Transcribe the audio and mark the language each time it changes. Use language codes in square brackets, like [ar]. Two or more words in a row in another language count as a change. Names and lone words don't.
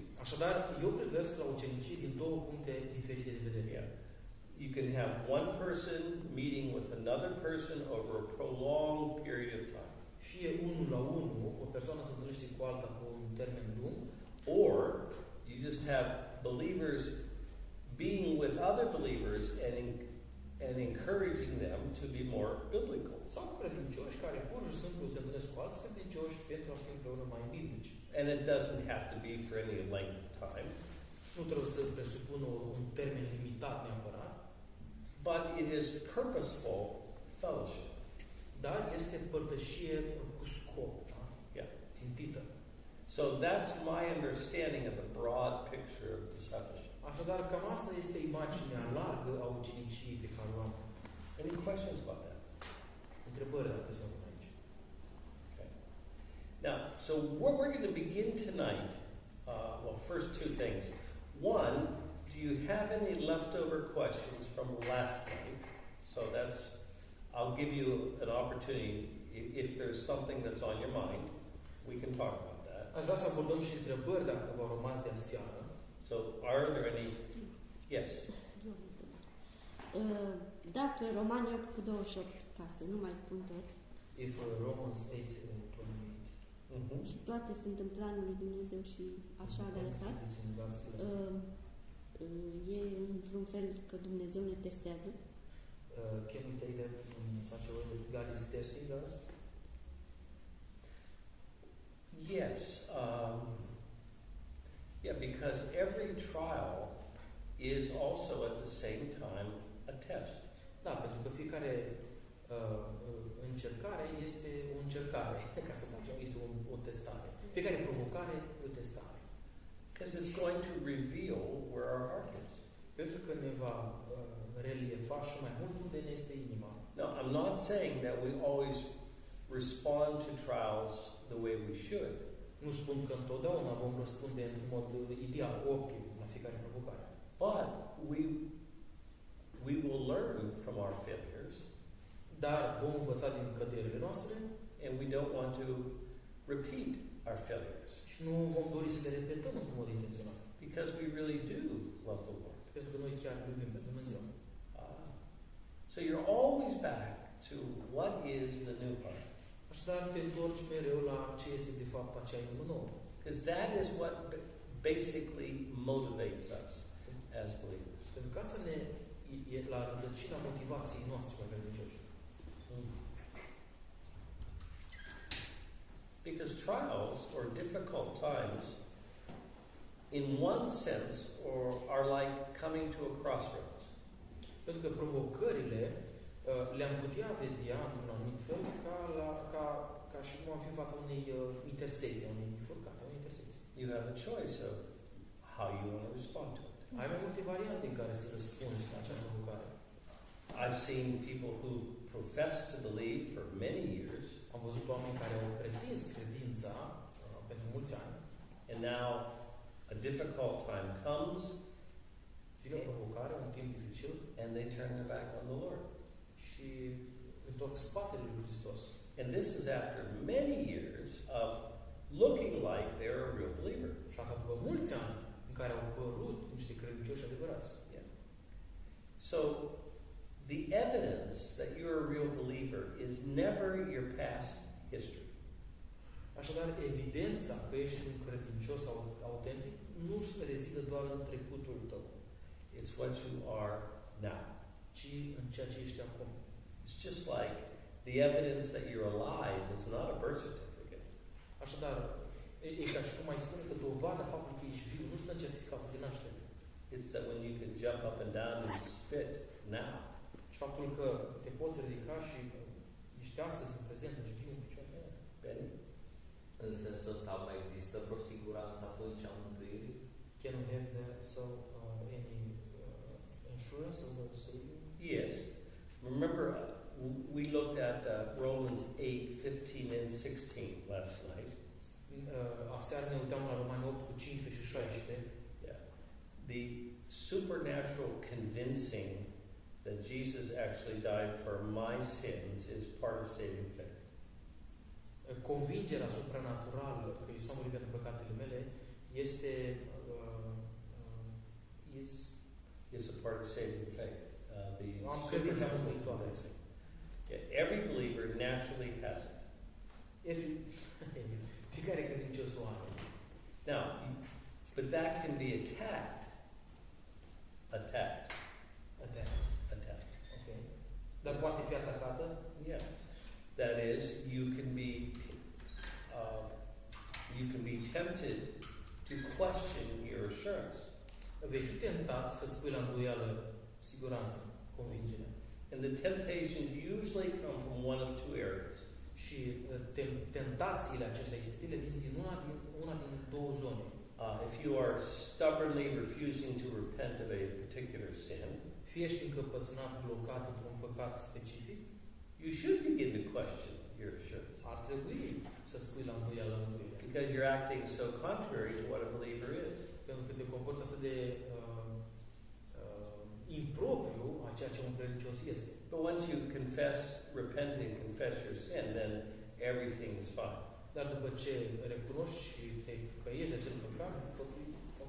[ro] Așadar, eu privesc la ucenicie din două puncte diferite de vedere. [en] Yeah. You can have one person meeting with another person over a prolonged period of time. [ro] Fie unul la unul, o persoană se întâlnește cu alta pe un termen lung, [en] or you just have believers being with other believers and encouraging them to be more biblical. [ro] Sau credincioși care pur și simplu se întâlnesc cu alți credincioși pentru a fi împreună mai biblici. [en] And it doesn't have to be for any length of time. [ro] Nu trebuie să presupună un termen limitat neapărat. [en] But it is purposeful fellowship. [ro] Dar este părtășie cu scop, da? [en] Yeah. [ro] Țintită. [en] So that's my understanding of the broad picture of discipleship. [ro] Așadar, cam asta este imaginea largă a uceniciei pe care o am. [en] Any questions about that? [ro] Întrebări dacă sunt aici. [en] Okay. Now, so what we're going to begin tonight, well, first two things. One, do you have any leftover questions from last night? So I'll give you an opportunity, if there's something that's on your mind, we can talk about that. [ro] Aș vrea să abordăm și întrebări dacă v-au rămas de aseară. [en] So, are there any? Yes. [ro] Dacă Romani 8:28, ca să nu mai spun tot, [en] If Romans 8:28. Mm-hmm. [ro] Și toate sunt în planul lui Dumnezeu și așa de lăsat. E în vreun fel că Dumnezeu ne testează. [en] Can we take that in such a way that God is testing us? Yes. Yeah, because every trial is also at the same time a test. [ro] Da, pentru că fiecare încercare este o încercare, ca să facem, este o testare. Fiecare provocare e o testare. [en] Because it's going to reveal where our heart is. [ro] Pentru că ne va reliefa și mai mult unde ne este inima. [en] Now, I'm not saying that we always respond to trials the way we should. [ro] Nu spun că întotdeauna vom răspunde în mod ideal, optim, la fiecare provocare. [en] But we will learn from our failures. [ro] Dar vom învăța din căderile noastre. [en] And we don't want to repeat our failures. [ro] Și nu vom dori să le repetăm într-un mod intenționat. [en] Because we really do love the Lord. [ro] Pentru că noi chiar iubim pe Dumnezeu. [en] So you're always back to what is the new heart. [ro] Așadar, te întorci mereu la ce este de fapt acea inimă nouă. [en] Because that is what basically motivates us as believers. [ro] Pentru că asta e la rădăcina motivației noastre ca credincioși. [en] Because trials or difficult times, in one sense, are like coming to a crossroads. [ro] Pentru că provocările le-am putea vedea într-un anumit fel ca și cum am fi în fața unei intersecții, unei bifurcații, unei intersecții. [en] You have a choice of how you want to respond to it. [ro] Ai mai multe variante în care să răspunzi la acea provocare. [en] I've seen people who profess to believe for many years. [ro] Am văzut oameni care au pretins credința pentru mulți ani. [en] And now a difficult time comes. [ro] Vine o provocare, un timp dificil. [en] And they turn their back on the Lord. [ro] Și întorc spatele lui Hristos. [en] And this is after many years of looking like they're a real believer. [ro] Și asta după mulți ani în care au părut niște credincioși adevărați. [en] Yeah. So the evidence that you're a real believer is never your past history. [ro] Așadar, evidența că ești un credincios autentic nu se rezidă doar în trecutul tău. [en] It's what you are now. [ro] Ci în ceea ce ești acum. [en] It's just like the evidence that you're alive is not a birth certificate. [ro] Așadar, e ca și cum mai spune că dovada faptului că ești viu nu stă în certificatul de naștere. [en] It's that when you can jump up and down and spit now. [ro] Și faptul că te poți ridica și ești astăzi în prezent, ești viu în picioare. Benny? În sensul ăsta mai există vreo siguranță atunci a mântuirii? [en] Can we have any insurance of the saving? Yes. Remember, we looked at Romans 8:15 and 16 last night. [ro] Aseară ne uitam la Romani 8 cu 15 și 16. [en] Yeah. The supernatural convincing that Jesus actually died for my sins is part of saving faith. [ro] Convingerea supranaturală că Iisus a murit pentru păcatele mele este [en] is a part of saving faith. [ro] Am credința mântuitoare. [en] Yeah, every believer naturally has it. [ro] Fiecare credincios o are. [en] Now, but that can be attacked. Okay. [ro] Dar poate fi atacată? [en] Yeah. That is, you can be tempted to question your assurance. [ro] Vei fi tentat să-ți pui la îndoială siguranța, convingerea. [en] And the temptations usually come from one of two areas. [ro] Și tentațiile acestea ispitile vin din una din două zone. [en] If you are stubbornly refusing to repent of a particular sin, [ro] fie ești încăpățânat, blocat într-un păcat specific, [en] you should begin to question your assurance. [ro] Ar trebui să-ți pui la îndoială mântuirea. [en] Because you're acting so contrary to what a believer is. [ro] Pentru că te comporți atât de impropriu a ceea ce un credincios este. [en] But once you repent and confess your sin, then everything is fine. [ro] Dar după ce recunoști și te căiezi de acel păcat, totul e ok.